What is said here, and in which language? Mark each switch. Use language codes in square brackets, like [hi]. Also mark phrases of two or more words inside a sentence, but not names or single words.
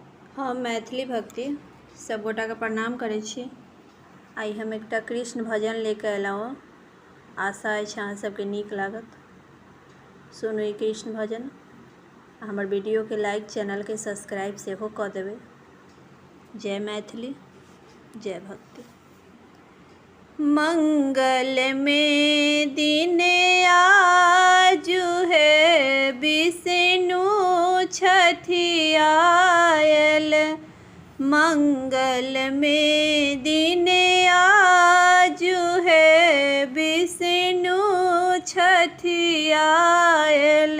[mai] हम मैथिली भक्ति सब गोटा के प्रणाम करै छी। आई हम एकटा कृष्ण भजन लेके अयलहुँ। आशा अछि अहाँ सबके नीक लागत। सुनू ई कृष्ण भजन। हमर वीडियो के लाइक, चैनल के सब्सक्राइब सेहो कऽ देबै। जय मैथिली, जय भक्ति। मंगल में दिन आजु है विष्णु छठि आयल। मंगल में दिन आजु है विष्णु छठि आयल।